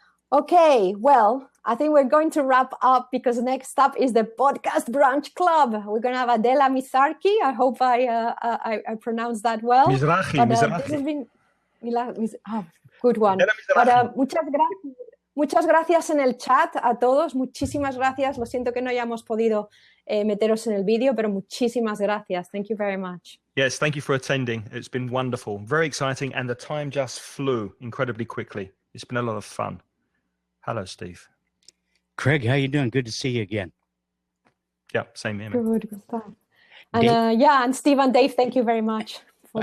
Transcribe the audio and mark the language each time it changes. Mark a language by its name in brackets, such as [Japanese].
[English] Okay, well, I think we're going to wrap up because next up is the Podcast Brunch Club. We're going to have Adela Mizrahi. I hope I pronounced that well. Mizrahi. This has been, good one. [Spanish] But, muchas gracias en el chat a todos. Muchísimas gracias. Lo siento que no hayamos podido meteros en el vídeo, pero muchísimas gracias. [English] Thank you very much. Yes, thank you for attending. It's been wonderful, very exciting, and the time just flew incredibly quickly. It's been a lot of fun. Hello, Steve. Craig, how you doing? Good to see you again. Yeah, same here. Man. Good stuff. And and Steve and Dave, thank you very much for